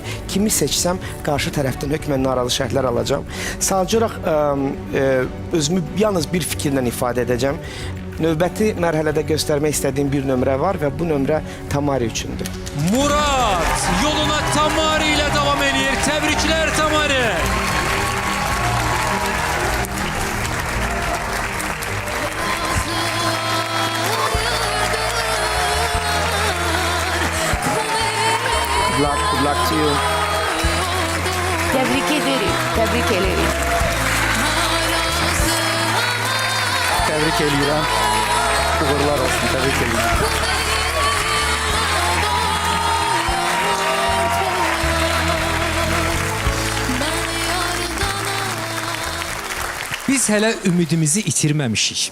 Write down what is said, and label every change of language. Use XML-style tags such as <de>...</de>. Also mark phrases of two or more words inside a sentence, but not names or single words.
<az>Kimi seçsəm, qarşı tərəfdən hökmən narazı şərhlər alacağam. Sadəcə olaraq özümü yalnız bir fikirlə ifadə edəcəm. Növbəti mərhələdə göstərmək istədiyim bir nömrə var və bu nömrə Tamari üçündür. Murad yoluna Tamari ilə davam edir. Təbriklər Tamari.</az> <en>Good luck to you.</en> <tr>Tebrik ederim. Tebrik ederim.</tr> <az>Təbrik eləyirəm. Uğurlar olsun, təbrik eləyirəm. Biz hələ ümidimizi itirməmişik.</az>